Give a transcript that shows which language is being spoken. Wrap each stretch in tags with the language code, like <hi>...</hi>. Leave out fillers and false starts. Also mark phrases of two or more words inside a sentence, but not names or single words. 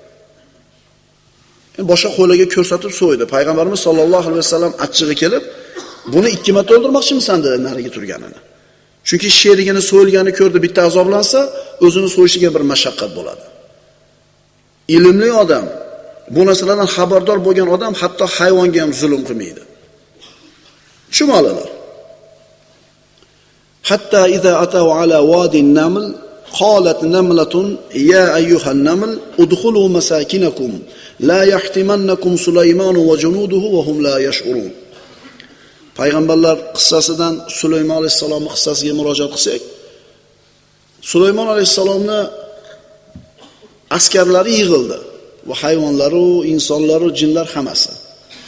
<uz>Boshqa qo'ylarga ko'rsatib so'ydi. Payg'ambarimiz</uz> <ar>صلى الله عليه وسلم</ar> <uz>achchig'i kelib, "Buni 2 marta o'ldirmoqchimisan?" dedi nariga turganini. Chunki sherigini so'yilganini ko'rdi, bitta azoblansa, o'zini so'yishiga bir mashaqqat bo'ladi. Ilmli odam, bu narsalardan xabardor bo'lgan odam hatto hayvonga ham zulm qilmaydi.</uz> <ar>Chumolilar حتى إذا أتوا على واد النمل قالت نملة يا أيها النمل ادخلوا مساكنكم لا يحطمنكم سليمان وجنوده وهم لا يشعرون.</ar> <uz>Payg'ambarlar qissasidan Sulaymon alayhisolamning qissasiga murojaat qilsak, Sulaymon alayhisolamni askarlari yig'ildi va hayvonlar, insonlar, jinlar hammasi.</uz>